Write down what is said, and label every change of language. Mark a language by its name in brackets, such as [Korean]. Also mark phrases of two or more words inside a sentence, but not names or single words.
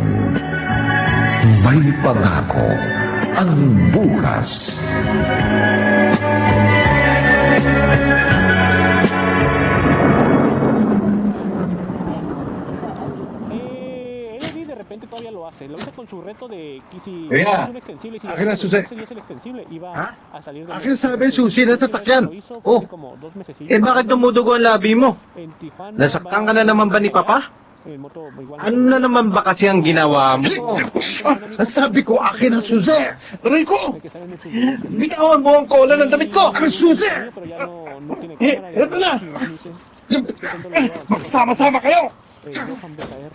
[Filipino] May pangako ang bukas. [Spanish] Él de repente todavía lo hace. Lo hizo con su reto de que si Mira, es un extensible, si [Filipino] akin na, Susi. [Spanish] es el extensible, iba Ha? a salir de [Filipino] Akin sabi, susi na sa sakyan. [Spanish] Lo hizo Oh. como 2 mesecillos. [Filipino] Eh bakit dumudugo ang labi mo? [Spanish] En Tijuana, [Filipino] Nasaktan ka na naman ba ni Papa? [Spanish] en moto, igual. [Filipino] Ano na naman ba kasi ang ginawa mo? Sabi ko, akin ang susi. Rico, [Spanish] Que salen en su- [Filipino] bitawan mo ang kola ng damit ko. Ang susi. [Spanish] pero ya no tiene cámara, [Filipino] Eto na. Magsama-sama kayo. Johan BKR.